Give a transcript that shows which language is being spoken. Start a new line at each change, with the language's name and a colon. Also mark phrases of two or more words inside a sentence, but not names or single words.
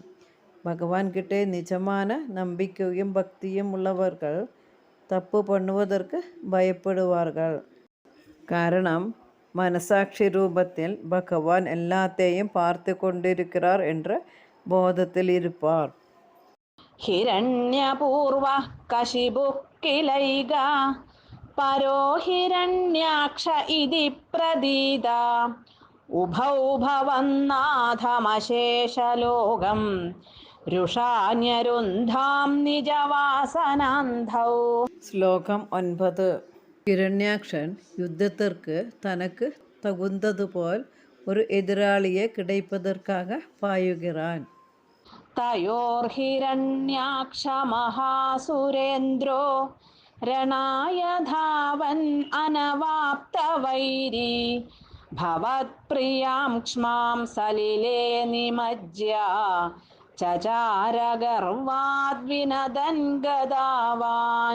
Tamil: பகவான் கிட்டே நிஜமான நம்பிக்கையும் பக்தியும் உள்ளவர்கள் தப்பு பண்ணுவதற்கு பயப்படுவார்கள். காரணம், மனசாட்சி ரூபத்தில் பகவான் எல்லாத்தையும் பார்த்து கொண்டிருக்கிறார் என்ற போதத்தில் இருப்பார்.
Sanskrit: ഹിരണ്യപൂർവ കശിപു കിലൈക പരോ ഹിരണ്യാക്ഷ ഇതി പ്രതീത ഉഭൗ ഭവന്നാഥമശേഷലോകം രുഷാന്യരുന്ധാം നിജവാസനാന്ധൗ.
Tamil: ஸ்லோகம் 9. ஹிரண்யாக்ஷன் യുദ്ധத்திற்கு தனக்கு தகுந்ததுபோல் ஒரு எதிராளியை கிடைப்பதற்காக பாயுகிறான்.
Sanskrit: തയോർഹിരണ്യാക്ഷ മഹാസുരേന്ദ്രോ രണായ ധാവൻ അനവാപ്തവൈരി ഭവത്പ്രിയാം ക്ഷ്മാം സലിലേ നിമജ്യ ചചാരഗർവാദ്വിനദൻ ഗദാവാൻ.